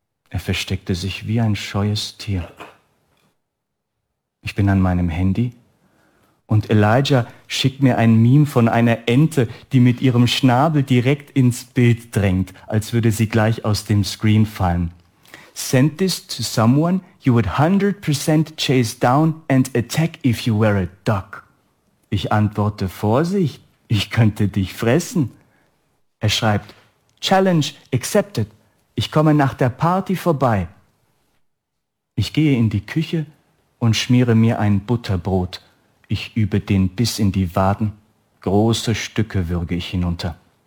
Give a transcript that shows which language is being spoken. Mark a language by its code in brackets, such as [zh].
[de] Er versteckte sich wie ein scheues Tier. Ich bin an meinem Handy und Elijah schickt mir ein Meme von einer Ente, die mit ihrem Schnabel direkt ins Bild drängt, als würde sie gleich aus dem Screen fallen. [en] Send this to someone you would 100% chase down and attack if you were a duck. [de] Ich antworte, Vorsicht, ich könnte dich fressen. Er schreibt, [en] Challenge accepted. [de] Ich komme nach der Party vorbei. Ich gehe in die Küche und schmiere mir ein Butterbrot. Ich übe den Biss in die Waden. Große Stücke würge ich hinunter.